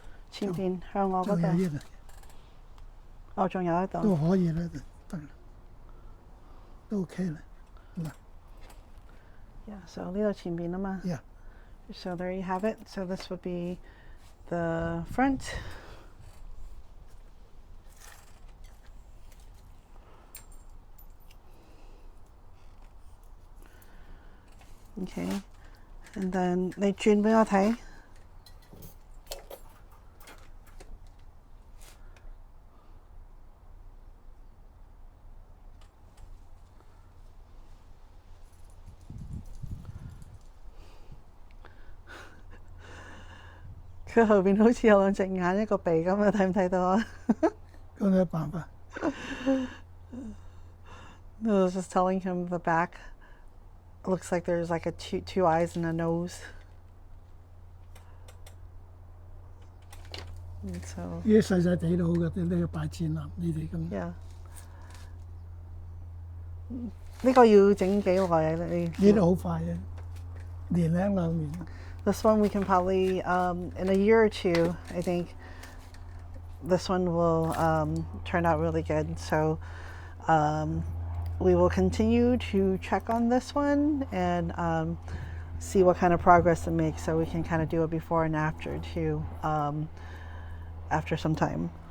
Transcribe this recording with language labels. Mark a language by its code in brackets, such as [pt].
[yue] 前邊向我嗰仲有度。呢度哦，仲有一度。都可以啦，得啦，都 OK 啦。嗱 Yeah, so 呢度前邊啊嘛。，yeah， [en] So there you have it. So this would be the front. Okay, and then [yue] 你轉俾我睇。佢後邊好似有兩隻眼一個鼻咁啊，睇唔睇到啊？咁有辦法。 [en] I was just telling him the back looks like there's like a two eyes and a nose. So [yue] 呢啲細細地都好嘅，呢個擺展覽呢啲咁。 yeah，呢個要整幾耐啊？你呢啲好快嘅，年零兩年。 [en] This one we can probably in a year or two. I think this one will turn out really good. So we will continue to check on this one and see what kind of progress it makes, so we can kind of do a before and after too after some time.